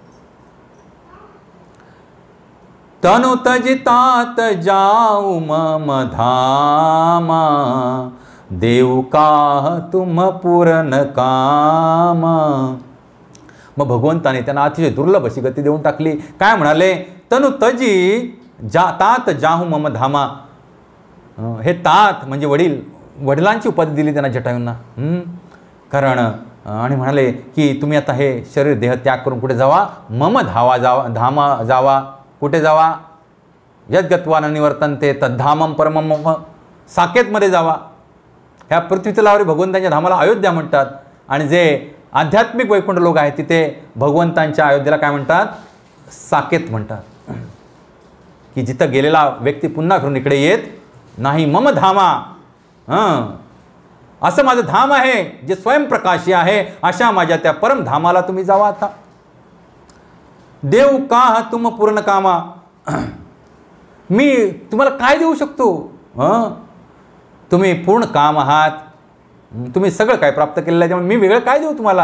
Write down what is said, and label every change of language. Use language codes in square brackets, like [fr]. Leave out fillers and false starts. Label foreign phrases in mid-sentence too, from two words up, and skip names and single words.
[awa] तनु तजितात जाऊ मम धामा, देव काह तुम पूर्ण कामा. [mr] मग भगवंताने त्यांना अतिशय दुर्लभ अशी गती देऊन टाकली. काय म्हणाले? [awa] तनु तजी तात जाहू मम धामा. [mr] हे तात म्हणजे वडील, वडिलांची उपाधी दिली त्यांना जटायूंना. कारण आणि म्हणाले की तुम्ही आता हे शरीर देह त्याग करून कुठे जावा, [awa] मम धामा [mr] जावा. कुठे जावा? [sa] यद्गत्वा न निवर्तन्ते तद्धामम परमम मम. [mr] साकेतमध्ये जावा. ह्या पृथ्वी तलावरील भगवंतांच्या धामाला अयोध्या म्हणतात. आणि जे आध्यात्मिक वैकुंठ लोक आहेत तिथे भगवंतांच्या अयोध्येला काय म्हणतात? साकेत म्हणतात. की जिथं गेलेला व्यक्ती पुन्हा फिरून इकडे येत नाही. [awa] मम धामा, [mr] असं माझं धाम आहे जे स्वयंप्रकाशी आहे. अशा माझ्या त्या परमधामाला तुम्ही जावा. आता [awa] देव का तुम पूर्ण कामा, [mr] मी तुम्हाला काय देऊ शकतो? तुम्ही पूर्ण काम आहात, तुम्ही सगळं काय प्राप्त केलेलं आहे, त्यामुळे मी वेगळं काय देऊ तुम्हाला?